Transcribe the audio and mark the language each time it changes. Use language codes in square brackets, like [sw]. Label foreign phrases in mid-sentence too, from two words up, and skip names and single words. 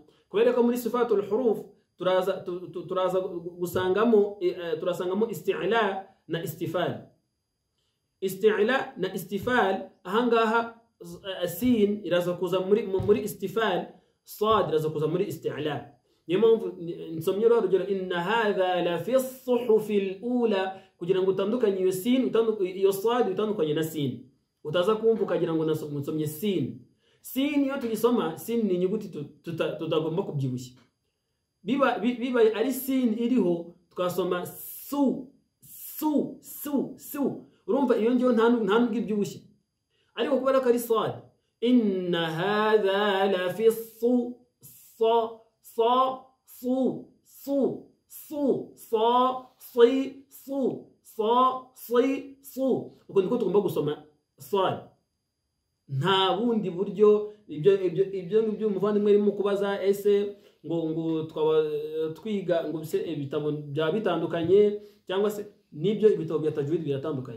[rw] Kubera ko muri [ar] صفات الحروف [rw] turaza turasangamo isti'la na istifal. Isti'la na istifal, ahangaha sin iraza kuza muri istifal, sad iraza kuza muri isti'la. Niyo mpamvu nsomye urugero [ar] إن هذا لفي الصحف الأولى, [rw] kugira ngo utandukanye iyo sin iyo sad utandukanye na sin, utaza kumva ukagira ngo nsomye sin. Sin iyo tugisoma, sin ni inyuguti tutagomba kubyibushya. Biba ari sin iriho tukasoma su. Urumva iyo ngiyo nta nubwo ibyibushye. Ariko kubera ko ari sad, [ar] إن هذا لفي صُ [rw] uko niko tugomba gusoma sad. Nta bundi buryo ibyo umuvandimwe arimo kubaza ese ngo twiga ngo ibitabo bya bitandukanye cyangwa se nibyo ibitabo bya tajwid biratandukanye.